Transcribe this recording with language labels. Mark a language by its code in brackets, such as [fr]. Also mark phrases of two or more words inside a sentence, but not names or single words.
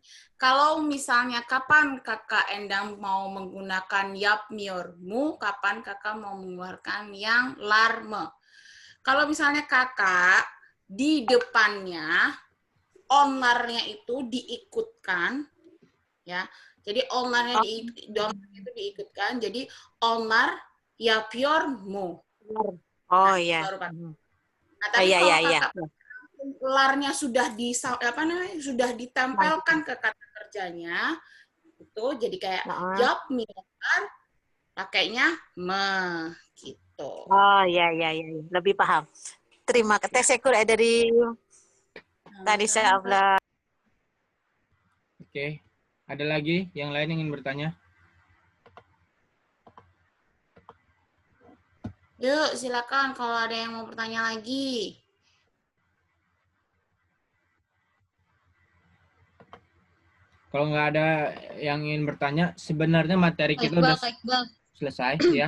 [id] Kalau misalnya kapan kakak Endang mau menggunakan [tr] yap miormu, [id] kapan kakak mau mengeluarkan yang larme. Kalau misalnya kakak di depannya onlarnya itu diikutkan, ya Jadi onlar-nya itu diikutkan. [tr] Jadi onlar yapıyor mu. [id] Oh iya. Baru Pak. Nah, tapi Iya, kalau iya, iya. kakak larnya sudah sudah ditempelkan ke kata kerjanya, itu jadi kayak job milar, pakainya me gitu. Oh iya, iya, iya. Lebih paham. Terima kasih. [tr] Teşekkür ederim. [id] Tadi saya abla. Oke. Ada lagi yang lain yang ingin bertanya? Yuk, silakan kalau ada yang mau bertanya lagi. Kalau nggak ada yang ingin bertanya, sebenarnya materi kita udah selesai ya.